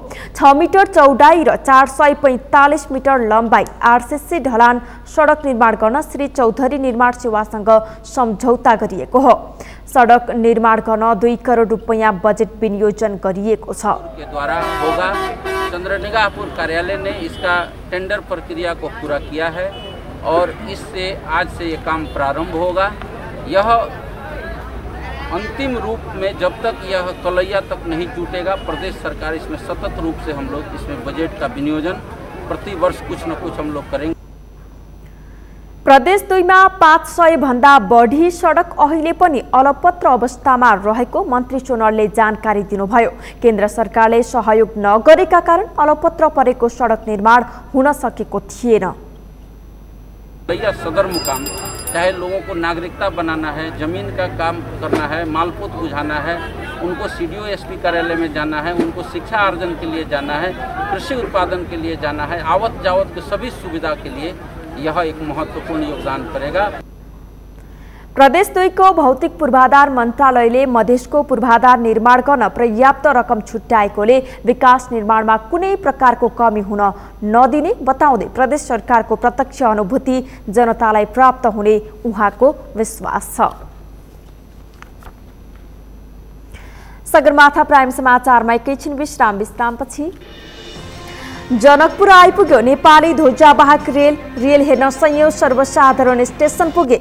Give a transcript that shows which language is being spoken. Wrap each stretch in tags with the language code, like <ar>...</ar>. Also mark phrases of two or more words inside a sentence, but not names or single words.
<ne>6 मिटर चौडाई र 445 मिटर लम्बाई आरसीसी ढलान सडक निर्माण गर्न श्री चौधरी निर्माण सेवासँग सम्झौता गरिएको हो। सडक निर्माण गर्न 2 करोड रुपैयाँ बजेट विनियोजन गरिएको छ।</ne> <hi>चंद्रनिगाहपुर कार्यालय ने इसका टेंडर प्रक्रिया को पूरा किया है और इससे आज से ये काम प्रारंभ होगा। यह अंतिम रूप में जब तक यह कलैया तक नहीं जुटेगा प्रदेश सरकार इसमें सतत रूप से हम लोग इसमें बजट का विनियोजन प्रति वर्ष कुछ न कुछ हम लोग करेंगे।</hi> <ne>प्रदेश 2 मा 500 भन्दा बढी सडक अहिले पनि अलपत्र अवस्थामा रहेको मन्त्री सोनलले जानकारी दिनुभयो। केन्द्र सरकारले सहयोग नगरेका कारण अलपत्र परेको सडक निर्माण हुन सकेको थिएन।</ne> <hi>सदर मुकाम चाहे लोगों को नागरिकता बनाना है, जमीन का काम करना है, मालपोत बुझाना है, उनको सीडीओ एसपी कार्यालय में जाना है, उनको शिक्षा अर्जन के लिए जाना है, कृषि उत्पादन के लिए जाना है, आवत जावत के सभी सुविधा के लिए यह एक महत्वपूर्ण योगदान करेगा।</hi> <ne>प्रदेश 2 को भौतिक पूर्वाधार मन्त्रालयले मधेसको पूर्वाधार निर्माण गर्न पर्याप्त रकम छुट्याएकोले विकास निर्माणमा कुनै प्रकारको कमी हुन नदिने बताउँदै प्रदेश सरकारको प्रत्यक्ष अनुभूति जनतालाई प्राप्त हुने उहाँको विश्वास छ। सगरमाथा प्राइम समाचारमा एकैछिन विश्रामपछि जनकपुर आइपुग्यो नेपाली ध्वजावाहक रेल हेर्न सयौं सर्वसाधारण स्टेशन पुगे।</ne>